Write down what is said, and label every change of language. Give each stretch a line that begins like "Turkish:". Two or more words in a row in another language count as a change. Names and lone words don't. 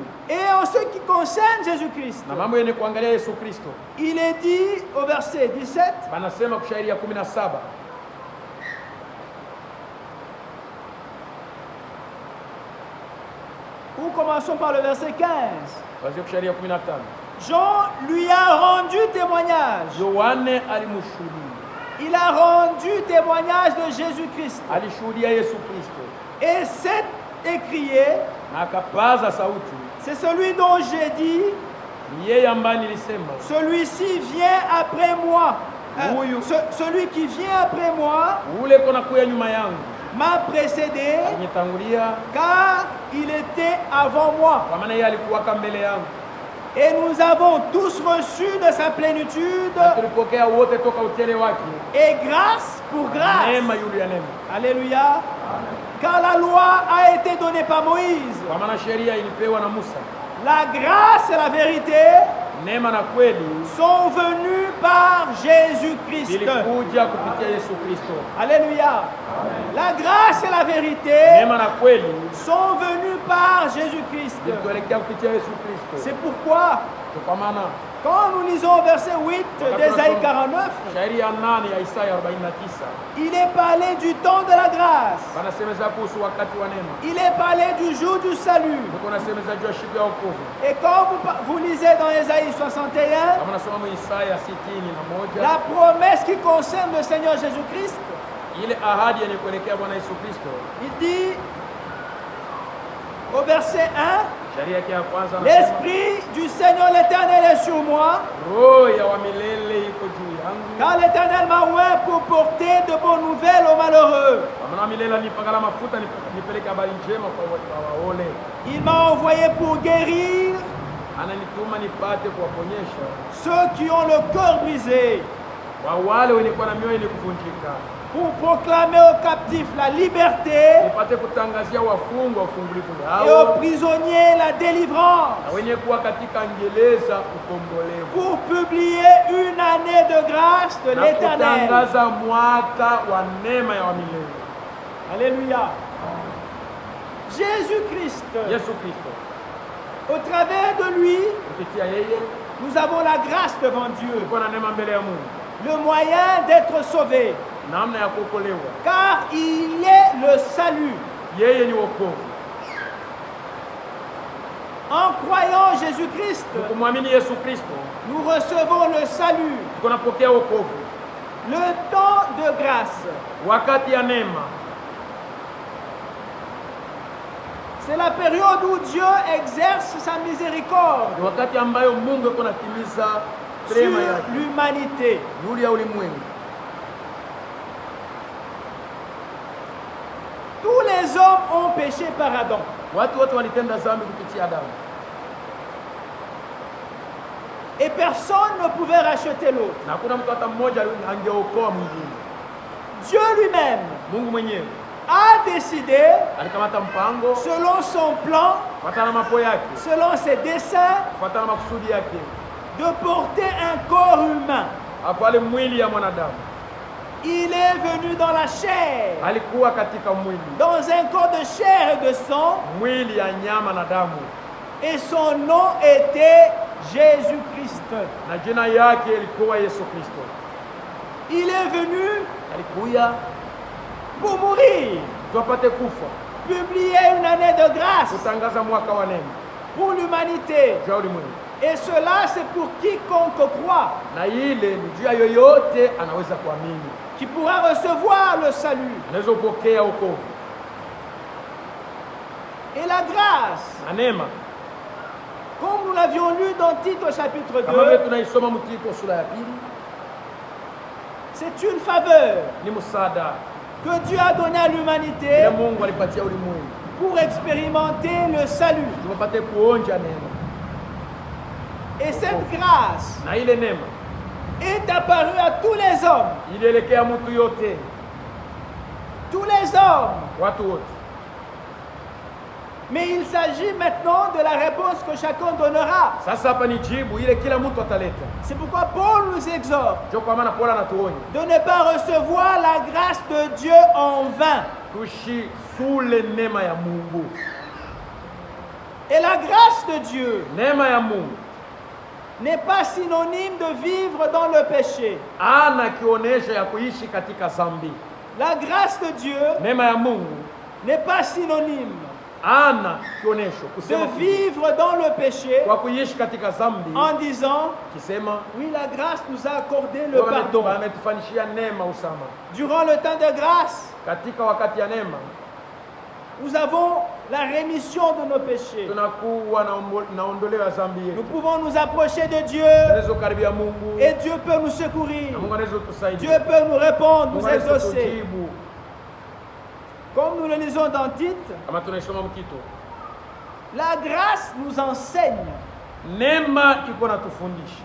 French: Et en ce qui concerne Jésus-Christ,
Swahili: Na mambo yenye kuangalia Yesu Kristo,
French: il est dit au verset 17,
Swahili: banasema kushairi ya 17,
French: ou commençons par le verset 15.
Swahili: basi kushairi ya 15,
French: Jean lui a rendu témoignage.
Swahili: Yohane alimshuhudia,
French: Il a rendu témoignage de Jésus-Christ.
Swahili: alishuhudia Yesu Kristo
French: Et c'est écrié,
Swahili: na akapaza sauti,
French: c'est celui dont j'ai dit,
Swahili: ni yeye ambaye nilisema
French: celui-ci vient après moi. Oui. Celui qui vient après moi
Swahili: ule kona kuya nyuma yangu
French: m'a précédé,
Swahili: alinitangulia,
French: car il était avant moi.
Swahili: kwa maana yeye alikuwaka mbele yangu.
French: Et nous avons tous reçu de sa plénitude,
Swahili: Na tulipokea wote toka utele wake,
French: et grâce pour grâce.
Swahili: neema yule ya neema.
French: Alléluia. Car la loi a été donnée par Moïse.
Swahili: Kwa maana sheria ilipewa na Musa,
French: La grâce et la vérité
Swahili: neema na kweli
French: sont venues par Jésus-Christ.
Swahili: ilikuja kupitia Yesu Kristo.
French: Alléluia. La grâce et la vérité
Swahili: Neema na kweli
French: sont venues par Jésus-Christ.
Swahili: ilituelekea kupitia Yesu Kristo.
French: C'est pourquoi,
Swahili: Kwa maana
French: quand nous lisons au verset 8 d'Ésaïe 49,
Swahili: shairi ya 8 ya Isaya 49
French: il est parlé du temps de la grâce.
Swahili: wanasemeza kuhusu wakati wa neema,
French: Il est parlé du jour du salut.
Swahili: tuko nasemeza juu ya siku ya wokovu.
French: Et quand vous lisez dans Ésaïe 61,
Swahili: Kama nasoma mu Isaya 61,
French: la promesse qui concerne le Seigneur Jésus-Christ,
Swahili: ile ahadi yenye kuelekea Bwana Yesu Kristo,
French: il dit au verset 1,
Swahili: shairi yake ya kwanza anasema,
French: l'Esprit du Seigneur l'Éternel est sur moi,
Swahili: roho ya wa milele iko juu yangu,
French: car l'Éternel m'a oint pour porter de bonnes nouvelles aux malheureux.
Swahili: kwa maana wa milele alipakala mafuta nipeleke habari njema kwa waole.
French: Il m'a envoyé pour guérir
Swahili: Ananituma nipate kuwaponyesha
French: ceux qui ont le cœur brisé,
Swahili: kwa wale wenye kuwa na mioyo yenye kuvunjika,
French: pour proclamer aux captifs la liberté
Swahili: nipate kutangazia wafungwa ufungulivu
French: et aux
Swahili: wao,
French: prisonniers la délivrance,
Swahili: na wenye kuwa katika ngereza ukombolevu,
French: pour publier une année de grâce de
Swahili: na
French: l'Éternel.
Swahili: kutangaza mwaka wa neema ya wa milele.
French: Alléluia. Jésus-Christ,
Swahili: Yesu Kristo,
French: au travers de lui,
Swahili: kupitia yeye
French: nous avons la grâce devant Dieu,
Swahili: tuko na neema mbele ya Mungu,
French: le moyen d'être sauvé,
Swahili: namna ya kuokolewa.
French: car il est le salut.
Swahili: Yeye ni wokovu.
French: En croyant Jésus-Christ,
Swahili: Kumwamini Yesu Kristo
French: nous recevons le salut,
Swahili: tuko napokea wokovu,
French: le temps de grâce.
Swahili: wakati ya neema.
French: C'est la période où Dieu exerce sa miséricorde
Swahili: Ni wakati ambayo Mungu yuko natimiza
French: sur
Swahili: rehema yake
French: l'humanité.
Swahili: juu ya ulimwengu.
French: Tous les hommes ont péché par Adam.
Swahili: Watu wote walitenda dhambi kupitia Adamu,
French: Et personne ne pouvait racheter l'autre.
Swahili: na hakuna mtu hata mmoja angeokoa mwingine.
French: Dieu lui-même
Swahili: Mungu mwenyewe
French: a décidé,
Swahili: alikamata mpango
French: selon son plan,
Swahili: kufuatana na mapo yake,
French: selon ses desseins,
Swahili: kufuatana na makusudi yake,
French: de porter un corps humain.
Swahili: avale mwili ya mwanadamu.
French: Il est venu dans la chair,
Swahili: Alikuwa katika mwili,
French: dans un corps de chair et de sang,
Swahili: mwili ya nyama na damu,
French: Et son nom était Jésus-Christ.
Swahili: na jina yake ilikuwa Yesu Kristo.
French: Il est venu
Swahili: Alikuya
French: pour mourir,
Swahili: tupate kufa,
French: publier une année de grâce
Swahili: kutangaza mwaka wa neema
French: pour l'humanité.
Swahili: juu ya ulimwengu,
French: Et cela, c'est pour quiconque croit,
Swahili: na ile ni juu ya yoyote anaweza kuamini,
French: qui pourra recevoir le salut.
Swahili: anaweza kupokea wokovu
French: Et la grâce,
Swahili: na neema,
French: comme nous l'avions lu dans Tite au chapitre
Swahili: kama vile 2, tunaisoma Mtito sura ya pili,
French: c'est une faveur
Swahili: ni msaada
French: que Dieu a donné à
Swahili: ile
French: l'humanité
Swahili: Mungu alipatia ulimwengu
French: pour expérimenter le salut.
Swahili: tupate kuonja neema,
French: Et cette grâce
Swahili: na ile neema
French: est apparue à tous les hommes.
Swahili: ilielekea mtu yote,
French: Tous les hommes.
Swahili: watu wote.
French: Mais il s'agit maintenant de la réponse que chacun donnera.
Swahili: Sasa hapa ni jibu ile kila mtu ataleta.
French: C'est pourquoi Paul nous exhorte
Swahili: Ndio kwa maana Paulo anatuonya
French: de ne pas recevoir la grâce de Dieu en vain.
Swahili: tushisule neema ya Mungu.
French: Et la grâce de Dieu
Swahili: Neema ya Mungu
French: n'est pas synonyme de vivre dans le péché.
Swahili: ana kionyesho ya kuishi katika dhambi.
French: La grâce de Dieu
Swahili: Neema ya Mungu
French: n'est pas synonyme
Swahili: ana kionyesho
French: de
Swahili: kusema
French: vivre dans le péché
Swahili: kwa kuishi katika dhambi,
French: en disant
Swahili: kisema
French: oui, la grâce nous a accordé le pardon.
Swahili: ametufanyishia neema usama.
French: Durant le temps de grâce,
Swahili: Katika wakati ya neema
French: nous avons la rémission de nos péchés.
Swahili: tunakuwa na ondoleo ya dhambi
French: Nous
Swahili: yetu,
French: pouvons nous approcher de Dieu
Swahili: tunaweza kukaribia Mungu
French: et Dieu peut nous secourir.
Swahili: na Mungu anaweza
French: Dieu
Swahili: kutusaidia,
French: peut nous répondre,
Swahili: Mungu
French: nous
Swahili: anaweza
French: exaucer.
Swahili: kutujibu.
French: Comme nous le lisons dans Tite,
Swahili: Kama tunaisoma Mtito,
French: la grâce nous enseigne
Swahili: neema iko natufundisha